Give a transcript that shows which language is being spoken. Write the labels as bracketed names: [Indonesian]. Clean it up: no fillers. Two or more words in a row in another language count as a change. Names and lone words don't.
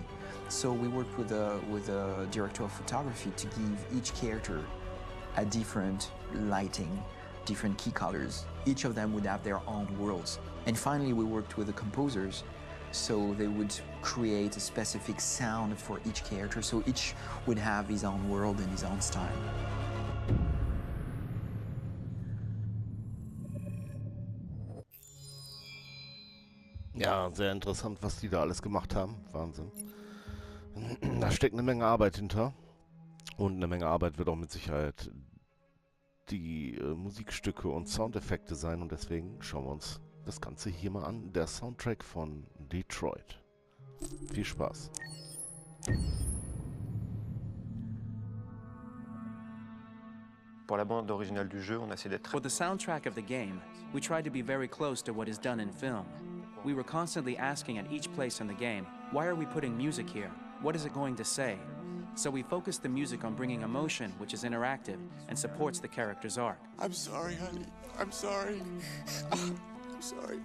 [English] So we worked with a director of photography to give each character a different lighting, different key colors. Each of them would have their own worlds. And finally, we worked with the composers, so they would create a specific sound for each character, so each would have his own world and his own style. [German] Ja, sehr interessant, was die da alles gemacht haben. Wahnsinn. Da steckt eine Menge Arbeit hinter. Und eine Menge Arbeit wird auch mit Sicherheit die Musikstücke und Soundeffekte sein. Und deswegen schauen wir uns das Ganze hier mal an. Der Soundtrack von Detroit. Viel Spaß. [French] Pour la bande originale du jeu, on a essayé d'être... [English] For the soundtrack of the game, we tried to be very close to what is done in film. We were constantly asking at each place in the game, why are we putting music here? What is it going to say? So we focused the music on bringing emotion, which is interactive, and supports the character's arc. I'm sorry, honey. I'm sorry. I'm sorry.